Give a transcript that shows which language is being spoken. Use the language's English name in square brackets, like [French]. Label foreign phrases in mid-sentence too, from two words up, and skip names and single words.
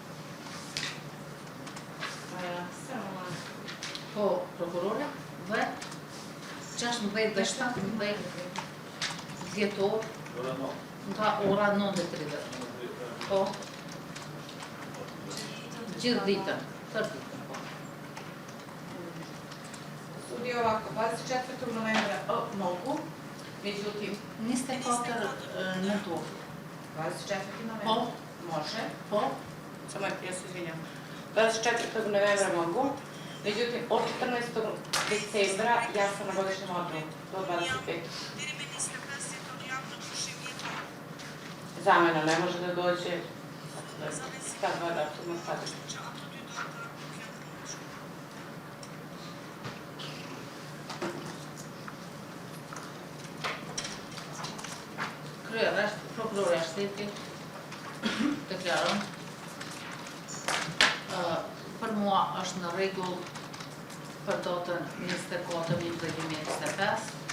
[Albanian] Po, prokurore, dhe 16 dhe 17 dhjetor nga ora 9:30. Po, gjithë ditën, tërë ditën, po. [Serbian] Sudi ovako, 24. novembra mogu, međutim, [Albanian] 24 nëntor. [Serbian] 24. novembra? [Albanian] Po. [Serbian] Može. [Albanian] Po. [Serbian] Samo ja se izvinjam. 24. novembra mogu, međutim, od 14. decembra ja sam na godišnjem odmoru do 25. Zamena ne može da dođe ta dva datuma sada. [Albanian] Prokuroria shtetit deklaron për mua është në rregull për datën 24/2025,